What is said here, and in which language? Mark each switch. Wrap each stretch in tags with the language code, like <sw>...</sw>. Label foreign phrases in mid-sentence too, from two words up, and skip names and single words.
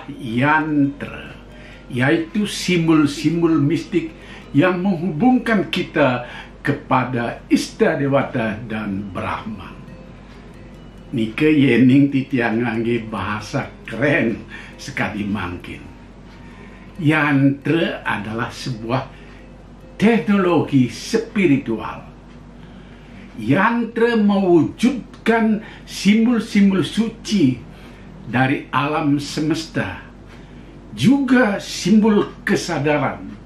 <id>yantra, yaitu simbol-simbol mistik yang menghubungkan kita kepada Istadewata dan Brahman.</id> <ban>Nike yening titiang ngangge bahasa</ban> <id>keren sekali mungkin. Yantra adalah sebuah teknologi spiritual. Yantra mewujudkan simbol-simbol suci dari alam semesta, juga simbol kesadaran.</id>